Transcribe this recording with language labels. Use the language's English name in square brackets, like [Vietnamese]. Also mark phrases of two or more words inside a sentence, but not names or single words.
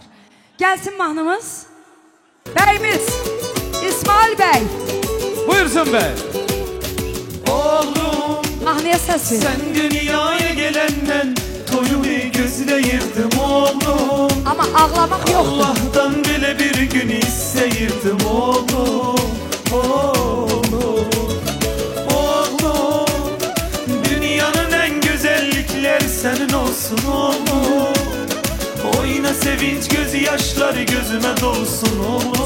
[Azerbaijani] Gəlsin mahnımız. Bəyimiz İsmail bəy. Buyursun bəy. Oğlum Mahnıya səs ver. sen dünyaya gelenden toyunu gözleyirdim oğlum. Amma ağlamaq yoxdur. Allah'tan bile bir gün isteyirdim oğlum. [Turkish] Oğlum, oğlum, dünyanın en güzellikleri senin olsun oğlum. Oyna sevinç gözyaşları gözüme dolsun oğlum.